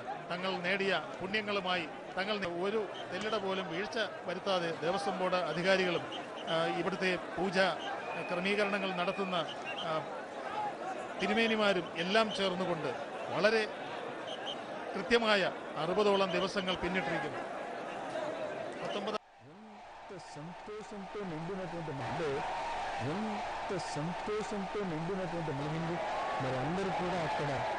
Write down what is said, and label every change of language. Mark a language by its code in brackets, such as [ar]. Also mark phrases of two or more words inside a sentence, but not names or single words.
[ml] തങ്ങൾ നേടിയ പുണ്യങ്ങളുമായി തങ്ങൾ ഒരു തെല്ലിട പോലും വീഴ്ച വരുത്താതെ ദേവസ്വം ബോർഡ് അധികാരികളും ഇവിടുത്തെ പൂജ ക്രമീകരണങ്ങൾ നടത്തുന്ന തിരുമേനിമാരും എല്ലാം ചേർന്നുകൊണ്ട് വളരെ കൃത്യമായ 60ഓളം ദിവസങ്ങൾ പിന്നിട്ടിരിക്കുന്നു. [te] సంతోషంతో నిండినటువంటి మహిళ ఎంత సంతోషంతో నిండినటువంటి మహిళ మరి అందరూ కూడా అక్కడ